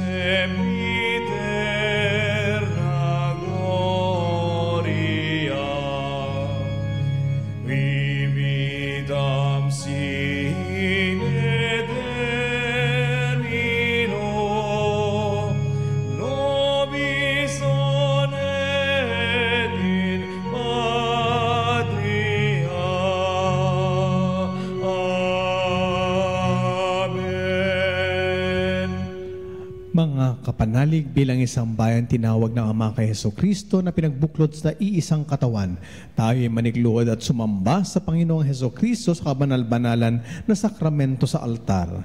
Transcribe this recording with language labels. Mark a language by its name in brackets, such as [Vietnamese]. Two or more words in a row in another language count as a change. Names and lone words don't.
[Latin] sempiterna gloria, vividam sine termino, nobis onet in patria. Amen. [Filipino] Mga kapanalig, bilang isang bayan tinawag ng Ama kay Jesucristo na pinagbuklod sa iisang katawan, tayo ay manigluhod at sumamba sa Panginoong Jesucristo sa kabanal-banalan na sakramento sa altar.